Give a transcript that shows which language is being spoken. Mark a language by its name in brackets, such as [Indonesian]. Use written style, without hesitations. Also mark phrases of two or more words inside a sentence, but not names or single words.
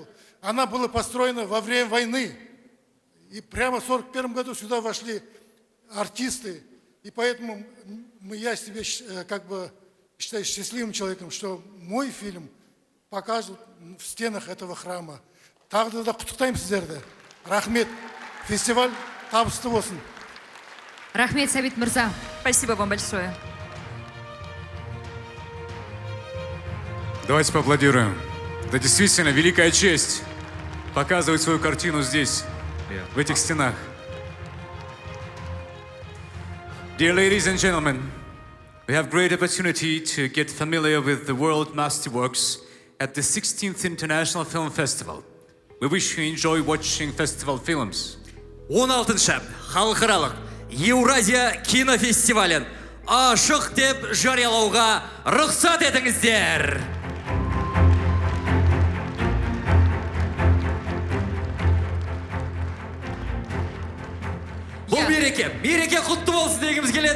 [Russian] Она была построена во время войны. И прямо в 1941 году сюда вошли артисты. И поэтому я себя как бы считаю счастливым человеком, что мой фильм покажут в стенах этого храма. [Kazakh] Тағы да құттықтаймын сіздерді. Рахмет. Фестиваль табысты болсын. Рахмет, Сәбит мырза. [Russian] Спасибо вам большое. Давайте поаплодируем. Это действительно великая честь показывать свою картину здесь, в этих стенах. [English] Dear ladies and gentlemen, we have great opportunity to get familiar with the World Masterworks at the 16th International Film Festival. We wish you enjoy watching festival films. [Kazakh] 16-шы халықаралық Еуразия кинофестивалін ашық деп жариялауға рұқсат етіңіздер. Бұл мереке құтты болсын дегіміз келеді.